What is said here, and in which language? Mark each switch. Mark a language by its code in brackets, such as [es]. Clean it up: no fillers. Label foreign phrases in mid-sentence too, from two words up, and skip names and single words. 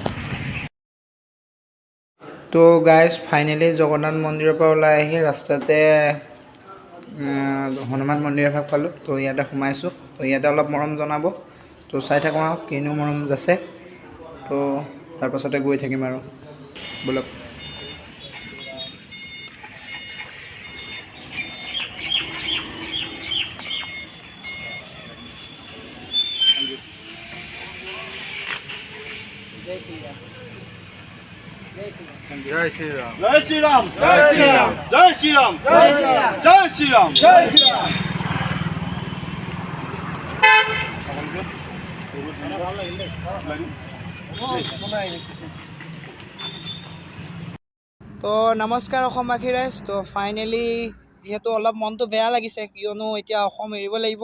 [as] তো গাইজ ফাইনেলি জগন্নাথ মন্দিৰৰ পৰা ওলাই আহি ৰাস্তাতে হনুমান মন্দিৰ এভাগ পালোঁ। তো ইয়াতে সোমাইছোঁ। তো ইয়াতে অলপ মৰম জনাব, তো চাই থাকোঁ আৰু কিনো মৰম যাছে। তো তাৰপাছতে গৈ থাকিম আৰু ব'লক। [hi] जय श्री राम जय श्री राम जय श्री राम जय श्री राम जय श्री राम जय श्री राम जय श्री राम। [as] তো নমস্কাৰ অসমবাসী ৰাইজ। তো ফাইনেলি যিহেতু অলপ মনটো বেয়া লাগিছে, কিয়নো এতিয়া অসম এৰিব লাগিব।